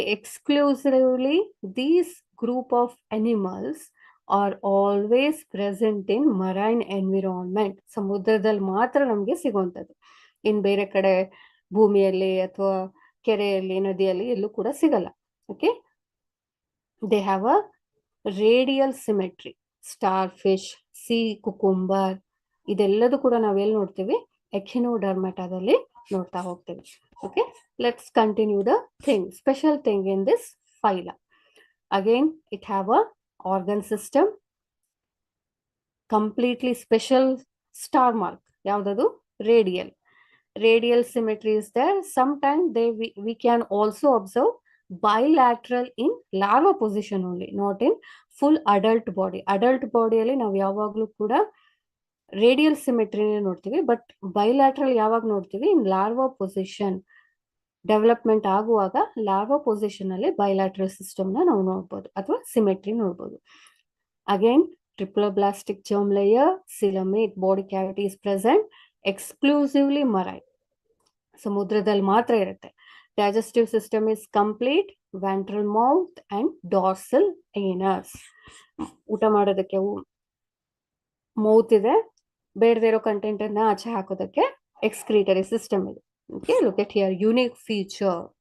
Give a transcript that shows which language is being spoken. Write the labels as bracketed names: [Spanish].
[English] Exclusively these group of animals are always present in marine environment. [Kannada] ಸಮುದ್ರದಲ್ಲಿ ಮಾತ್ರ ನಮಗೆ ಸಿಗುವಂಥದ್ದು, ಇನ್ ಬೇರೆ ಕಡೆ ಭೂಮಿಯಲ್ಲಿ ಅಥವಾ ಕೆರೆಯಲ್ಲಿ, ನದಿಯಲ್ಲಿ ಎಲ್ಲೂ ಕೂಡ ಸಿಗಲ್ಲ. [English] Okay, they have a radial symmetry. [Kannada] Star fish, C cucumber, ಇದೆಲ್ಲದೂ ಕೂಡ ನಾವೆಲ್ಲಿ ನೋಡ್ತೀವಿ? ಎಕಿನೋಡರ್ಮೆಟಾದಲ್ಲಿ ನೋಡ್ತಾ ಹೋಗ್ತೀವಿ. [English] Okay, let's continue the thing. Special thing in this phyla. Again, it have a organ system. Completely special star mark. [Kannada] Yaudadu? [English] Radial. Radial symmetry is there. Sometimes we can also observe bilateral in larva position only, not in full adult body. Adult body [Kannada] alli ನಾವು ಯಾವಾಗಲೂ ಕೂಡ radial ಸಿಮೆಟ್ರಿನೇ ನೋಡ್ತೀವಿ, but bilateral ಯಾವಾಗ ನೋಡ್ತೀವಿ? ಇನ್ larva position development ಆಗುವಾಗ larva position ಅಲ್ಲಿ bilateral system ನ ನಾವು ನೋಡ್ಬೋದು ಅಥವಾ ಸಿಮೆಟ್ರಿ ನೋಡ್ಬೋದು. [English] Again triploblastic germ layer, coelomate body cavity is present, exclusively marine. [Kannada] ಸಮುದ್ರದಲ್ಲಿ ಮಾತ್ರ ಇರುತ್ತೆ. [English] Digestive system is complete, ventral mouth and dorsal anus. [Kannada] ಊಟ ಮಾಡೋದಕ್ಕೆ ಮೌತ್ ಇದೆ, ಬೇಡದೇ ಇರೋ ಕಂಟೆಂಟ್ ಅನ್ನ ಆಚೆ ಹಾಕೋದಕ್ಕೆ ಎಕ್ಸ್ಕ್ರೀಟರಿ ಸಿಸ್ಟಮ್ ಇದೆ. [English] Okay, look at here unique feature.